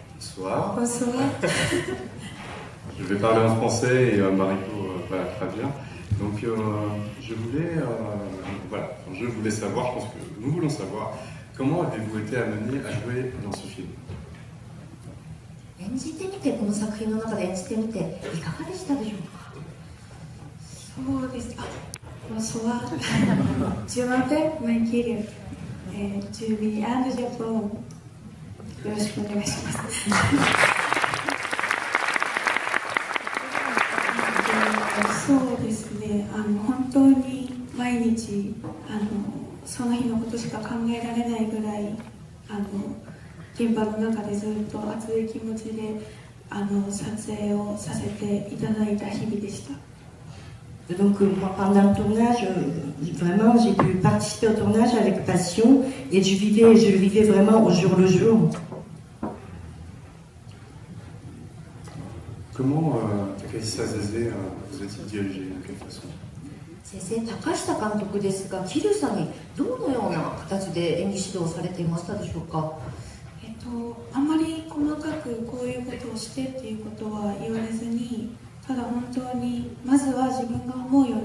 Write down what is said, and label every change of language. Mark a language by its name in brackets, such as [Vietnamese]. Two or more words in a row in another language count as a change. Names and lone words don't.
[French] Bonsoir. Bonsoir. Je vais parler en français et Mariko va traduire. Donc je voulais savoir, je pense que nous voulons savoir, comment avez-vous été amené à jouer dans ce film? [Japanese] 演じてみて、この作品の中で演じてみていかがでしたでしょうか？そうです。Bonsoir. [French] Je m'appelle Maïkiri. Je vis à Japon. [Japanese] よろしくお願いします。そうですね。本当に毎日その日のことしか考えられないぐらい現場の中でずっと熱い気持ちで撮影をさせていただいた日々でした。 [French] Donc moi, pendant le tournage, vraiment j'ai pu participer au tournage avec passion et je le vivais vraiment au jour le jour. Comment Takahisa Zaze vous a-t-il dirigé, de quelle façon? [Japanese] 先生、高下監督ですが、桐生さんにどのような形で演技指導されていましたでしょうか？あまり細かくこういうことをしてっていうことは言われずに、ただ本当にまずは自分が思うよう